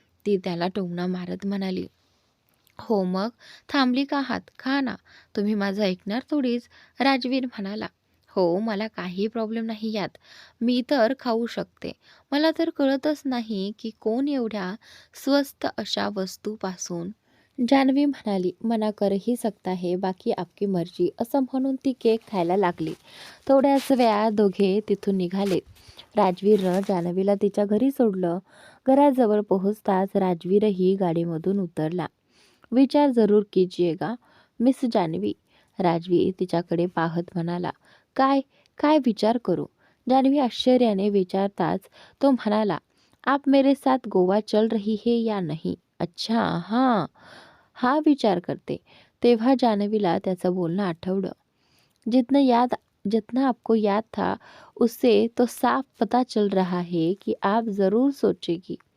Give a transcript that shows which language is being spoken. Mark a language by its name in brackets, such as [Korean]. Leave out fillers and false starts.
[Marathi] ती त्याला टोमणा मारत म्हणाली. हो मग, थांबली का आहात? खा ना. तुम्ही माझं ऐकणार थोडीच, राजवीर म्हणाला. हो, मला काही प्रॉब्लेम नाही यात. मी तर खाऊ शकते. मला तर कळतच नाही की कोण एवढ्या स्वस्त अशा वस्तूपासून. जान्हवी म्हणाली. [Hindi] मना कर ही सकता है, बाकी आपकी मर्जी. [Marathi] असं म्हणून ती केक खायला लागली. थोड्याच वेळात दोघे तिथून निघाले. राजवीरनं जान्हवीला तिच्या घरी सोडलं. घराजवळ पोहोचताच राजवीरही गाडीमधून उतरला. [Hindi] विचार जरूर कीजिएगा [Marathi] मिस जान्हवी, राजवीर तिच्याकडे पाहत म्हणाला. काय? काय विचार करू? जान्हवी आश्चर्याने विचारताच तो म्हणाला. [Hindi] आप मेरे साथ गोवा चल रही है या नहीं? अच्छा, हां. [Marathi] हा विचार करते. तेव्हा जान्हवीला त्याचं बोलणं आठवलं. [Hindi] जितना आपको याद था, उससे तो साफ पता चल रहा है कि आप जरूर सोचेगी.